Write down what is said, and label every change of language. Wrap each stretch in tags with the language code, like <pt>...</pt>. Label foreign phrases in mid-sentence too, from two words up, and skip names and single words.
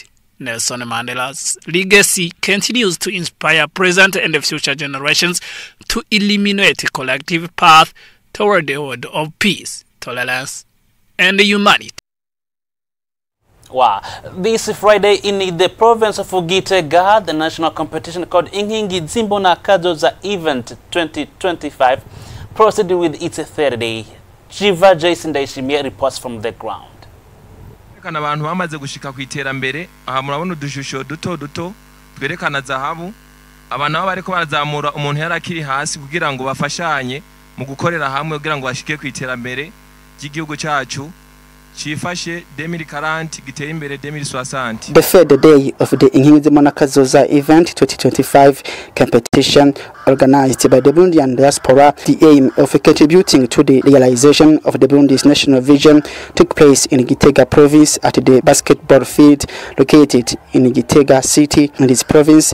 <en>Nelson Mandela's legacy continues to inspire present and future generations to illuminate a collective path toward a world of peace, tolerance, and humanity. Wow. This Friday in the province of Gitega, the national competition called Inkingi Zimbona Kazoza Event 2025 proceeded with its third day. Jiva Jason Daishimia reports from the ground.</en> <rn>Kana abantu bamaze gushika ku iterambere aha murabona udushusho duto twerekana zahabu abantu bariko barazamura umuntu yarakiri hasi kugira ngo bafashanye mu gukorera hamwe kugira ngo bashike ku iterambere ry'igihugu cyacu chifashe 2040 giteye imbere 2060.</rn> <en>The third day of the Inkingi Zimbona Kazoza Event 2025 competition organized by the Burundian diaspora, the aim of contributing to the realization of the Burundi's national vision took place in Gitega province at the basketball field located in Gitega city in this province.</en>